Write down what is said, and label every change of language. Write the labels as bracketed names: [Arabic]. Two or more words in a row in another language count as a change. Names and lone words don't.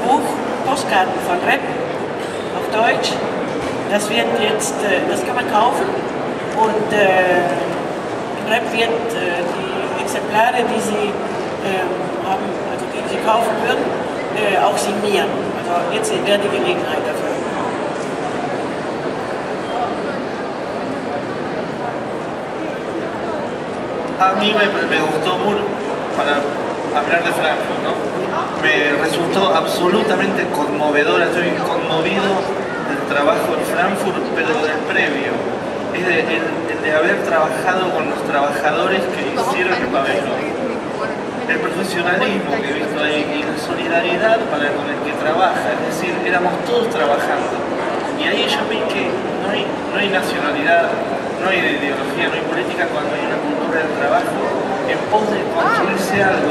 [German] Buch Postkarten von Rep auf Deutsch, das wird jetzt, das kann man kaufen und Rep wird die Exemplare, die Sie haben, also die Sie kaufen würden, auch signieren. Also jetzt wäre die Gelegenheit dafür. [Spanish] A mí me gustó mucho, para hablar de Frankfurt, ¿no? Me resultó absolutamente conmovedor, estoy conmovido del trabajo en Frankfurt, pero del previo, es el de haber trabajado con los trabajadores que hicieron el pabellón, el profesionalismo que he visto ahí y la solidaridad con el que trabaja, es decir, éramos todos trabajando, y ahí yo vi que no hay nacionalidad, no hay ideología, no hay política cuando hay una cultura del trabajo en pos de construirse algo.